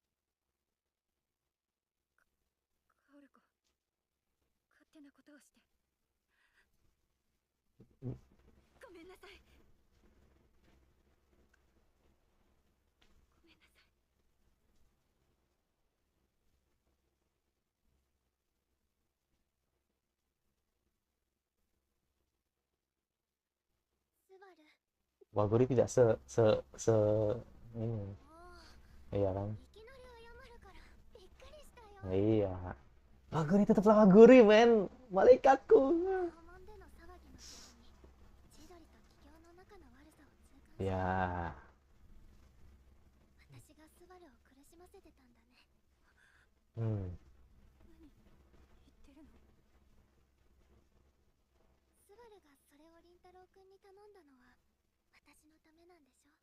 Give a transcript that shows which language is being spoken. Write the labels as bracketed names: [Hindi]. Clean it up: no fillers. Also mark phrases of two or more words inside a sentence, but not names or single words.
[Japanese] 勝手なことをしてごめんなさい。ごめんなさい。スバル、 [Indonesian] Walguri tidak se ini. [Japanese] もう [Indonesian] Iya kan? [Japanese] いきなり謝るからびっくりしたよ。 [Indonesian] Iya. Walguri tetaplah Walguri, men. Malaikatku. [Japanese] 訪問での騒ぎの時に千鳥と桔梗の仲の悪さを痛感した。 [Indonesian] Ya. [Japanese] 私がスバルを苦しませてたんだね。 Hmm. 何言ってるの？スバルがそれを凛太郎くんに頼んだのは私のためなんでしょ？